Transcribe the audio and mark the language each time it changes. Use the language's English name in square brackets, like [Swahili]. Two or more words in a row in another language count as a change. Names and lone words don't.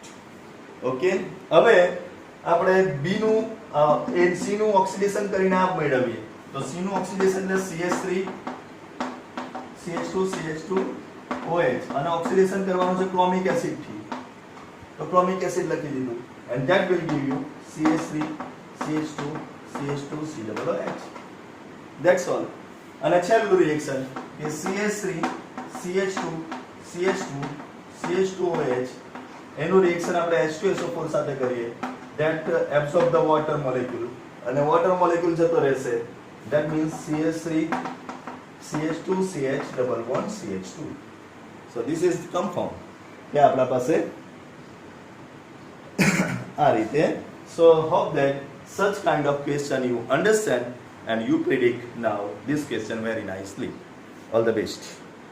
[Gujarati] ઓકે, હવે આપણે B નું C નું ઓક્સિડેશન કરીને આપ મેળવીએ. તો C નું ઓક્સિડેશન એટલે CH3 CH2 CH2 OH અને ઓક્સિડેશન કરવાનું છે ક્રોમિક એસિડ થી. તો ક્રોમિક એસિડ લખી દીધું [English] and that will give you CH3 CH2 CH2 COOH. That's all. [Gujarati] અને છેલ્લું રિએક્શન કે CH3 CH2 CH2 CH2OH એનું રિએક્શન આપણે H2SO4 સાથે કરીએ. [English] that absorb the water molecule અને water molecule [Gujarati] જતો રહેશે. [English] that means CH3 CH2 CH double bond CH2. so this is the compound [Gujarati] કે આપણા પાસે આ રીતે. [English] so hope that such kind of question you understand and you predict now this question very nicely. All the best.